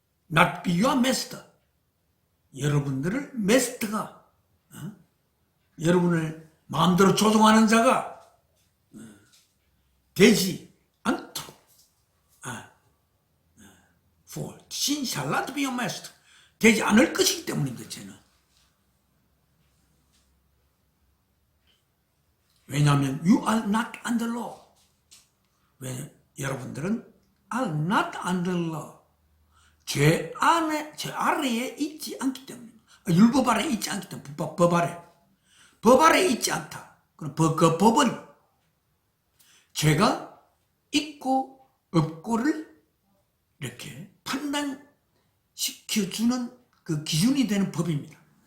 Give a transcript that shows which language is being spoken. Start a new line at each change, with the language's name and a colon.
English: not be your master,
Korean: 여러분들을 마스터가 여러분을 마음대로 조종하는 자가 되지 않도록
English: for sin shall not be your master,
Korean: 되지 않을 것이기 때문입니다. 죄는. 왜냐하면
English: you are not under law.
Korean: 왜? 여러분들은
English: are not under law.
Korean: 죄 아래에 있지 않기 때문입니다. 율법 아래에 있지 않기 때문에, 법 아래에 있지 않다. 그럼 그 법은 죄가 있고 없고를 이렇게 판단시켜주는 그 기준이 되는 법입니다.